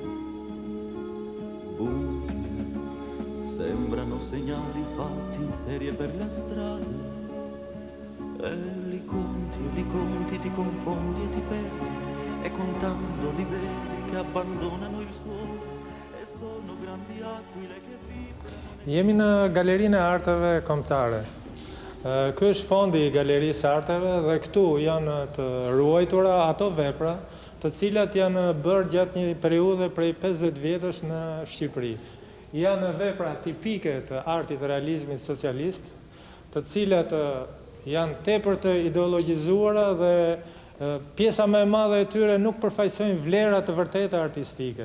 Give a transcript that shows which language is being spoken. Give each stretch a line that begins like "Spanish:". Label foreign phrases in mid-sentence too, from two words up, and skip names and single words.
Italian: Bunker, sembrano segnali fatti in serie per le strade. E li conti, ti confondi e ti perdi, e contando li vedi che abbandonano il suolo, e sono grandi aquile che vibrano.
Albanian: Jemi në galerinë e arteve kombëtare. Ky është fondi i galerisë arteve dhe këtu janë të ruajtura ato vepra të cilat janë bërë gjatë një periudhe prej 50 vjetësh në Shqipëri. Janë vepra tipike të artit realizmit socialist, të cilat janë tepër të ideologjizuara dhe pjesa më e madhe e tyre nuk përfaqësojnë vlera të vërteta artistike.